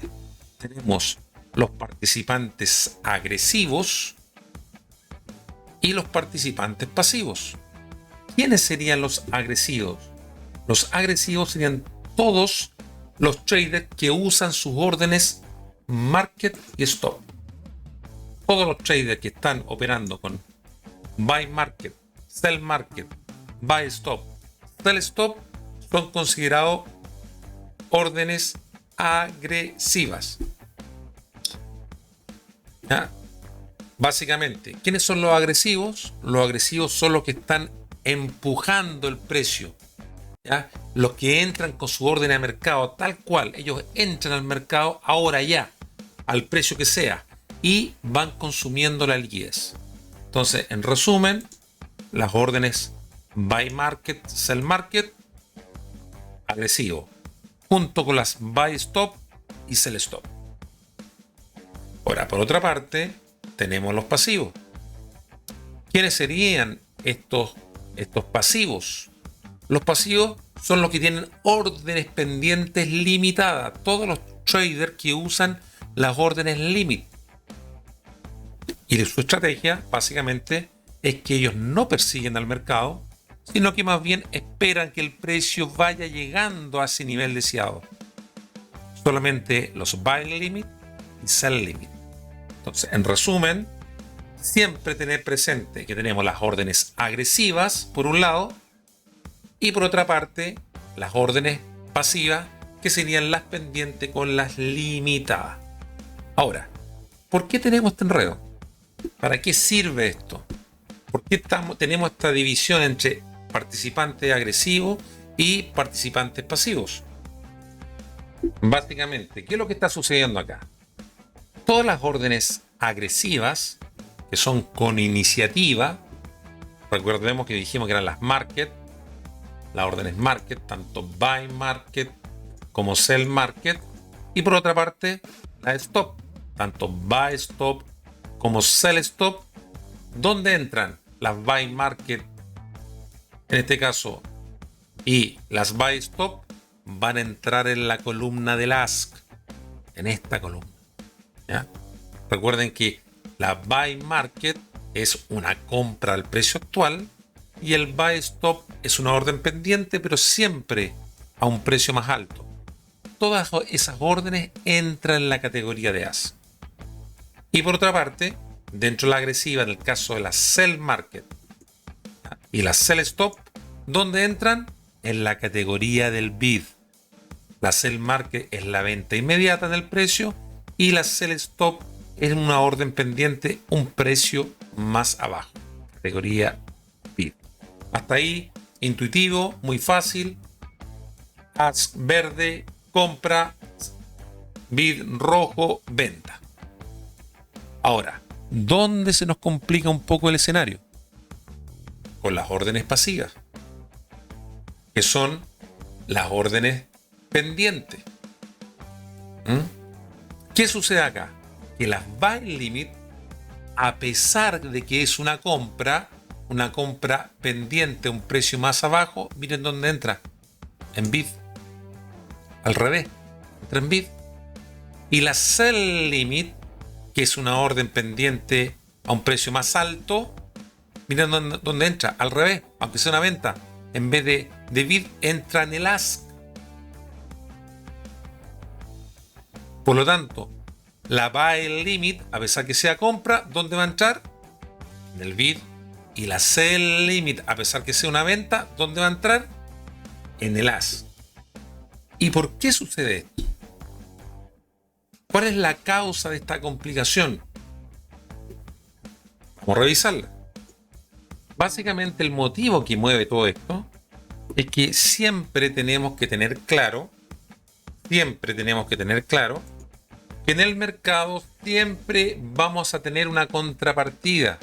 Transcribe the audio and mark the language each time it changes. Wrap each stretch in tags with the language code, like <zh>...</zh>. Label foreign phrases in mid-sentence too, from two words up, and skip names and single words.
<es>Tenemos los participantes agresivos y los participantes pasivos. ¿Quiénes serían los agresivos? Los agresivos serían todos los traders que usan sus órdenes market y stop. Todos los traders que están operando con</es> <en>buy market, sell market, buy stop, sell stop</en> <es>son considerados órdenes agresivas. ¿Ya? Básicamente, ¿quiénes son los agresivos? Los agresivos son los que están empujando el precio. ¿Ya? Los que entran con su orden de mercado tal cual. Ellos entran al mercado ahora ya, al precio que sea, y van consumiendo la liquidez. Entonces, en resumen, las órdenes</es> <en>buy market, sell market,</en> <es>agresivo, junto con las</es> <en>buy stop</en> <es>y</es> <en>sell stop.</en> <es>Ahora, por otra parte, tenemos los pasivos. ¿Quiénes serían estos pasivos? Los pasivos son los que tienen órdenes pendientes limitadas. Todos los traders que usan las órdenes limit. Y su estrategia, básicamente, es que ellos no persiguen al mercado, sino que más bien esperan que el precio vaya llegando a ese nivel deseado. Solamente los</es> <en>buy limit</en> <es>y</es> <en>sell limit.</en> <es>Entonces, en resumen, siempre tener presente que tenemos las órdenes agresivas, por un lado, y por otra parte, las órdenes pasivas, que serían las pendientes con las limitadas. Ahora, ¿por qué tenemos este enredo? ¿Para qué sirve esto? ¿Por qué tenemos esta división entre participantes agresivos y participantes pasivos? Básicamente, ¿qué es lo que está sucediendo acá? Todas las órdenes agresivas, que son con iniciativa, recordemos que dijimos que eran las market, las órdenes market, tanto</es> <en>buy market</en> <es>como</es> <en>sell market,</en> <es>y por otra parte, la stop, tanto</es> <en>buy stop</en> <es>como</es> <en>sell stop.</en> <es>¿Dónde entran las</es> <en>buy market</en> <es>en este caso y las</es> <en>buy stop?</en> <es>Van a entrar en la columna del ask, en esta columna. ¿Ya? Recuerden que la</es> <en>buy market</en> <es>es una compra al precio actual y el</es> <en>buy stop</en> <es>es una orden pendiente, pero siempre a un precio más alto. Todas esas órdenes entran en la categoría de ask. Y por otra parte, dentro de la agresiva, en el caso de la</es> <en>sell market</en> <es>y la</es> <en>sell stop,</en> <es>¿dónde entran? En la categoría del bid. La</es> <en>sell market</en> <es>es la venta inmediata en el precio y la</es> <en>sell stop</en> <es>es una orden pendiente, un precio más abajo. Categoría bid. Hasta ahí, intuitivo, muy fácil. Ask verde, compra, bid rojo, venta. Ahora, ¿dónde se nos complica un poco el escenario? Con las órdenes pasivas, que son las órdenes pendientes. ¿Qué sucede acá? Que las</es> <en>buy limit,</en> <es>a pesar de que es una compra pendiente a un precio más abajo, miren dónde entra. En bid. Al revés. Entra en bid. Y la</es> <en>sell limit,</en> <es>que es una orden pendiente a un precio más alto, miren dónde entra. Al revés. Aunque sea una venta. En vez de bid, entra en el ask. Por lo tanto, la</es> <en>buy limit,</en> <es>a pesar que sea compra, ¿dónde va a entrar? En el bid. Y la</es> <en>sell limit,</en> <es>a pesar que sea una venta, ¿dónde va a entrar? En el ask. ¿Y por qué sucede esto? ¿Cuál es la causa de esta complicación? Vamos a revisarla. Básicamente el motivo que mueve todo esto es que siempre tenemos que tener claro que en el mercado siempre vamos a tener una contrapartida.</es>